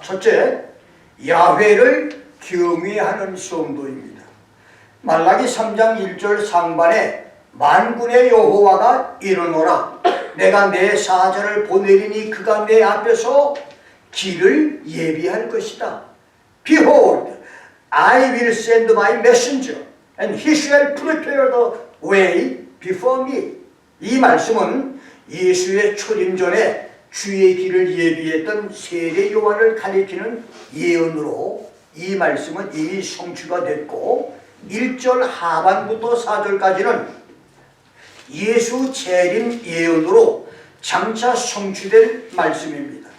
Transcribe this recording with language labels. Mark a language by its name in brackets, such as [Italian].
[Korean] 첫째, 야훼를 경외하는 성도입니다. 말라기 3장 1절 상반에 만군의 여호와가 이르노라 내가 내 사자를 보내리니 그가 내 앞에서 길을 예비할 것이다. [English] Behold, I will send my messenger and he shall prepare the way before me. [Korean] 이 말씀은 예수의 초림 전에 주의 길을 예비했던 세례 요한을 가리키는 예언으로 이 말씀은 이미 성취가 됐고 1절 하반부터 4절까지는 예수 재림 예언으로 장차 성취될 말씀입니다.